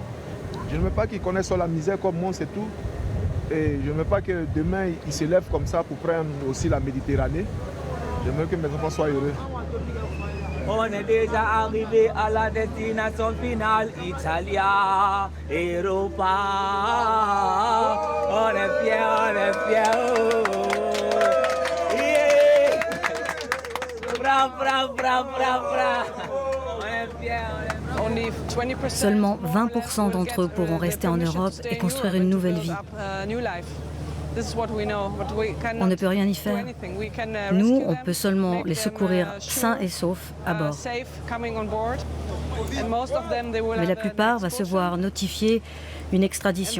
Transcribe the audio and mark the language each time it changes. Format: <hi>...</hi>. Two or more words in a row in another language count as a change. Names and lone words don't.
<fr>Je ne veux pas qu'ils connaissent la misère comme moi, c'est tout. Et je ne veux pas que demain ils se lèvent comme ça pour prendre aussi la Méditerranée. Je veux que mes enfants soient heureux. On est déjà arrivé à la destination finale, Italia, Europa. On est fiers, on est fiers. Oh. Yeah. Bra, bra, bra, bra, bra. On est fiers, on est fiers. Seulement 20% d'entre eux pourront rester en Europe et construire une nouvelle vie. On ne peut rien y faire. Nous, on peut seulement les secourir sains et saufs à bord. Mais la plupart va se voir notifier une extradition.</fr>